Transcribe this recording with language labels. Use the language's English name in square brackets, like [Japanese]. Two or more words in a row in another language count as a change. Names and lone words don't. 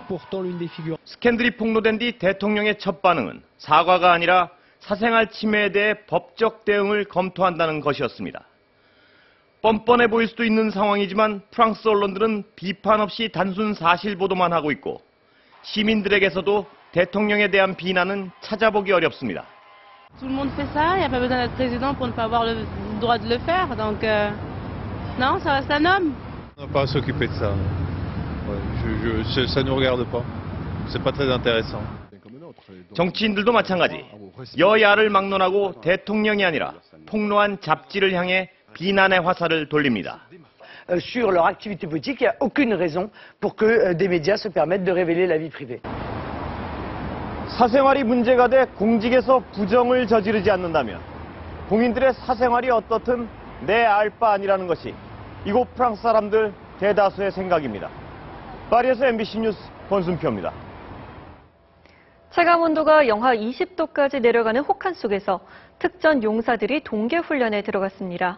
[Korean] 스캔들이 폭로된 뒤 대통령의 첫 반응은 사과가 아니라 사생활 침해에 대해 법적 대응을 검토한다는 것이었습니다. 뻔뻔해 보일 수도 있는 상황이지만 프랑스 언론들은 비판 없이 단순 사실 보도만 하고 있고 시민들에게서도 대통령에 대한 비난은 찾아보기 어렵습니다. [French] Tout le monde fait ça, il n'y a pas besoin d'être président pour ne pas avoir le droit de le faire, donc non, ça reste un homme. On n'a pas à s'occuper de ça. Ça ne nous regarde pas. C'est pas très intéressant. [Korean] 정치인들도 마찬가지. 여야를 막론하고 대통령이 아니라 폭로한 잡지를 향해 비난의 화살을 돌립니다. [French] Sur leur activité politique, il n'y a aucune raison pour que des médias se permettent de révéler la vie privée. [Korean] 사생활이 문제가 돼 공직에서 부정을 저지르지 않는다면 공인들의 사생활이 어떻든 내 알 바 아니라는 것이 이곳 프랑스 사람들 대다수의 생각입니다. 파리에서 MBC 뉴스 권순표입니다. 체감온도가 영하 20도까지 내려가는 혹한 속에서 특전 용사들이 동계훈련에 들어갔습니다.